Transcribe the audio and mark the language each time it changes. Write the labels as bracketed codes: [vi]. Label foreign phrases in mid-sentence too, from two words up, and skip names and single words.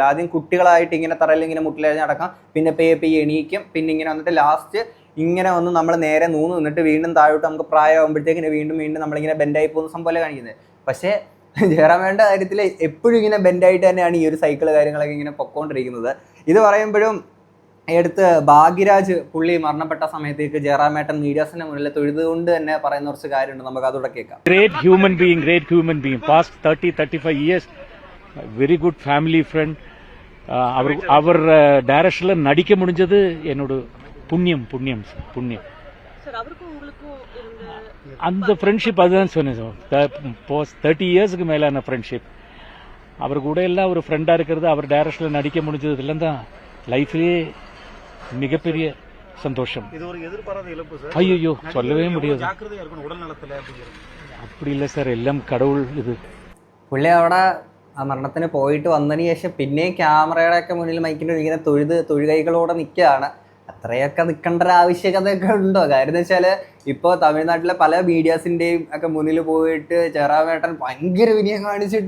[ml] ആദ്യം കുട്ടികളായിട്ട് ഇങ്ങനെ തറയിൽ ഇങ്ങനെ മുട്ടിലെഴുതി നടക്കാം, പിന്നെ പെയ്യെ എണീക്കും, പിന്നെ ഇങ്ങനെ വന്നിട്ട് ലാസ്റ്റ് ഇങ്ങനെ വന്ന് നമ്മൾ നേരെ നിന്നിട്ട് വീണ്ടും താഴോട്ട് നമുക്ക് പ്രായമാകുമ്പോഴത്തേക്കിന് വീണ്ടും നമ്മളിങ്ങനെ ബെൻഡായി പോകുന്ന സംഭവമല്ലേ കാണിക്കുന്നത്. പക്ഷേ ജയറാമേട്ടൻ്റെ കാര്യത്തിൽ എപ്പോഴും ഇങ്ങനെ ബെൻഡായിട്ട് തന്നെയാണ് ഈ ഒരു സൈക്കിൾ കാര്യങ്ങളൊക്കെ ഇങ്ങനെ പൊക്കോണ്ടിരിക്കുന്നത്. ഇത് പറയുമ്പോഴും എടുത്ത് ഭാഗ്യരാജ് പുള്ളി മരണപ്പെട്ട സമയത്തേക്ക് ജയറാമേട്ടൻ മീഡിയാസിന്റെ മുന്നിൽ തൊഴുതുകൊണ്ട് തന്നെ പറയുന്ന കുറച്ച് കാര്യമുണ്ട്, നമുക്ക് അതോടെ കേൾക്കാം. [en] Great human being. Past 30-35 years, very good family friend. [ta] அவர் டைரக்ஷனில் நடிக்க முடிஞ்சது என்னோட புண்ணியம். அந்த ஃப்ரெண்ட்ஷிப் அதுதான் சொன்னேன் சார். 30 இயர்ஸுக்கு மேலான ஃப்ரெண்ட்ஷிப். அவர் கூட எல்லாம் ஒரு ஃப்ரெண்டாக இருக்கிறது, அவர் டைரக்ஷனில் நடிக்க முடிஞ்சது இதெல்லாம் தான் லைஃப்லேயே மிகப்பெரிய சந்தோஷம். இது ஒரு எதிர்பாராத இழப்பு சார். ஐயோ சொல்லவே முடியாது. ஜாக்கிரதையா இருக்கணும் உடல் நலத்துல அப்படிங்கிறது. அப்படி இல்லை சார், எல்லாம் கடவுள் ഇത്. [ml] പുള്ളി അവിടെ ആ മരണത്തിന് പോയിട്ട് വന്നതിന് ശേഷം പിന്നെയും ക്യാമറയുടെ ഒക്കെ മുന്നിൽ മൈക്കിൻ്റെ ഇങ്ങനെ തൊഴുകൈകളോടെ നിൽക്കുകയാണ്. അത്രയൊക്കെ നിൽക്കേണ്ട ഒരു ആവശ്യകതയൊക്കെ ഉണ്ടോ? കാര്യം എന്ന് വെച്ചാൽ ഇപ്പോൾ തമിഴ്നാട്ടിലെ പല മീഡിയാസിൻ്റെയും ഒക്കെ മുന്നിൽ പോയിട്ട് ജയറാമേട്ടൻ ഭയങ്കര വിനയം കാണിച്ചിട്ടു.